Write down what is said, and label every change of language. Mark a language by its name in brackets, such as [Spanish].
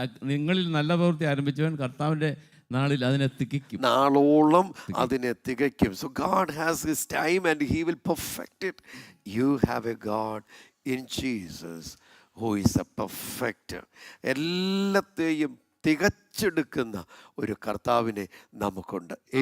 [Malayalam] നിങ്ങളിൽ നല്ല പ്രവൃത്തി ആരംഭിച്ചവൻ കർത്താവിൻ്റെ നാളിൽ അതിനെ തികയ്ക്കും. നാളോളം അതിനെ തികയ്ക്കും. [English] So God has his time and he will perfect it. You have a God in Jesus who is a perfecter. [Malayalam] എല്ലാത്തെയും തികച്ചെടുക്കുന്ന ഒരു കർത്താവിനെ നമുക്കുണ്ട്.